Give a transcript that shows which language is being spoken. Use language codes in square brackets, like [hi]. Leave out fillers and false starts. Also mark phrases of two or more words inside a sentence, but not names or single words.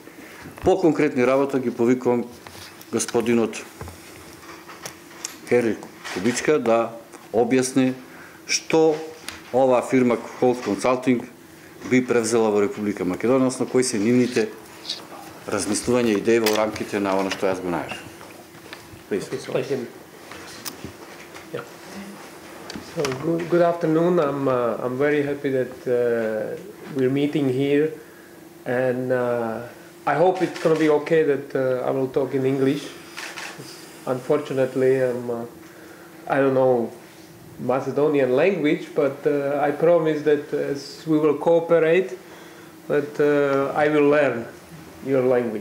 [mk] По конкретни работа ги повикувам господинот Хенрих Кубичка да објасни што оваа фирма Holtz Consulting би превзела во Република Македонија, односно кои се нивните размислувања и идеи во рамките на она што јас го најавив. [en] So good afternoon. I'm very happy that we're meeting here, and I hope it's going to be okay that I will talk in English. Unfortunately, I don't know Macedonian language, but I promise that as we will cooperate, that I will learn your language.